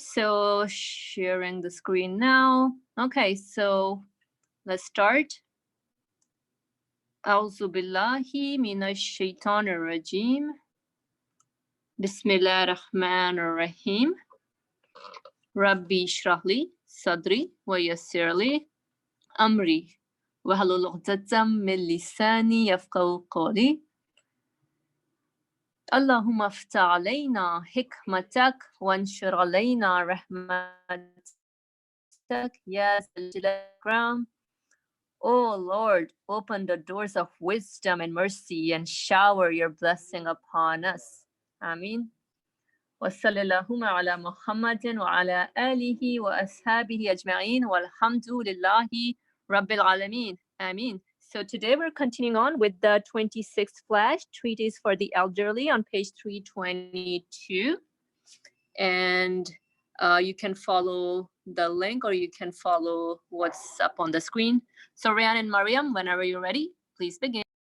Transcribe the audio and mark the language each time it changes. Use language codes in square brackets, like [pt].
[en] So sharing the screen now. Okay, so let's start. [ar] أعوذ بالله من الشيطان الرجيم. بسم الله الرحمن الرحيم. ربي اشرح لي صدري ويسر لي أمري واحلل عقدة من لساني يفقهوا قولي. اللهم افتح علينا حكمتك وانشر علينا رحمتك يا ذا الجلال والإكرام. [en] Oh Lord, open the doors of wisdom and mercy and shower your blessing upon us. Ameen. [ar] وصلى اللهم على محمد وعلى آله وأصحابه أجمعين والحمد لله رب العالمين. Ameen. [en] So today we're continuing on with the 26th flash, Treatise for the Elderly on page 322. And you can follow the link or you can follow what's up on the screen. So Ryan and Mariam, whenever you're ready, please begin.